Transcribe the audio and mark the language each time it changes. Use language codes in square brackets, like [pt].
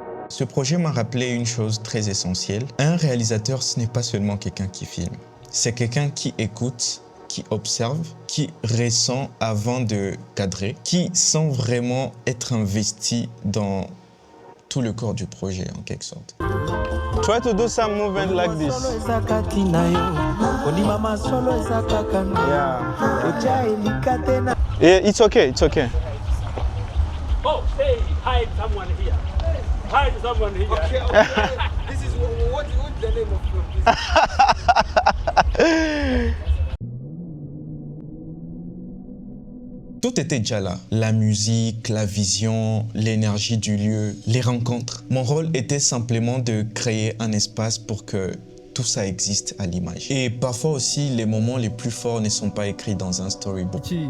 [fr] Ce projet m'a rappelé une chose très essentielle. Un réalisateur, ce n'est pas seulement quelqu'un qui filme. C'est quelqu'un qui écoute, qui observe, qui ressent avant de cadrer, qui sent vraiment être investi dans tout le corps du projet, en quelque sorte. [en] Try to do some movement like this. Yeah, it's okay, it's okay. Oh, hey, hide someone here. Hide someone here. Okay. This is what's the name of this? [fr] Tout était déjà là. La musique, la vision, l'énergie du lieu, les rencontres. Mon rôle était simplement de créer un espace pour que tout ça existe à l'image. Et parfois aussi, les moments les plus forts ne sont pas écrits dans un storyboard.